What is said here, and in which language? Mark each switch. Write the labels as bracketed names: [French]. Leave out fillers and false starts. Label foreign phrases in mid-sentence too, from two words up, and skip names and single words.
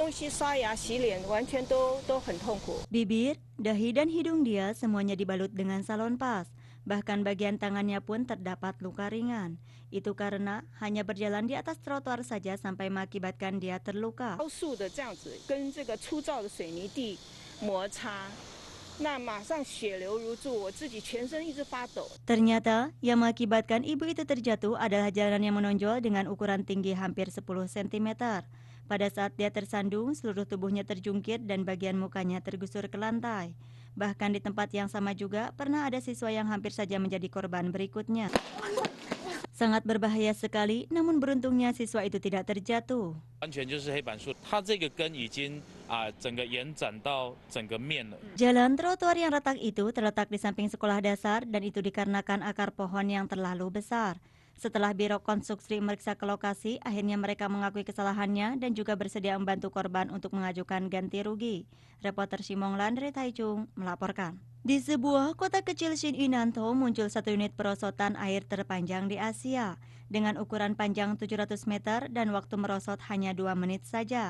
[Indonesian] Bibir, dahi dan hidung dia semuanya dibalut dengan salon pas. Bahkan bagian tangannya pun terdapat luka ringan. Itu karena hanya berjalan di atas trotoar saja sampai mengakibatkan dia terluka. [Chinese] 那马上血流如注，我自己全身一直发抖。 [Indonesian] Ternyata, yang mengakibatkan ibu itu terjatuh adalah jalan yang menonjol dengan ukuran tinggi hampir 10 cm. Pada saat dia tersandung, seluruh tubuhnya terjungkit dan bagian mukanya tergusur ke lantai. Bahkan di tempat yang sama juga, pernah ada siswa yang hampir saja menjadi korban berikutnya. Sangat berbahaya sekali, namun beruntungnya siswa itu tidak terjatuh. [Chinese] 完全就是黑板树，它这个根已经整个延展到整个面了。 [Indonesian] Jalan trotoar yang retak itu terletak di samping sekolah dasar dan itu dikarenakan akar pohon yang terlalu besar. Setelah Biro Konstruksi meriksa ke lokasi, akhirnya mereka mengakui kesalahannya dan juga bersedia membantu korban untuk mengajukan ganti rugi. Reporter Simong Lan dari Taichung melaporkan. Di sebuah kota kecil Shin-Inanto muncul satu unit perosotan air terpanjang di Asia dengan ukuran panjang 700 meter dan waktu merosot hanya 2 menit saja.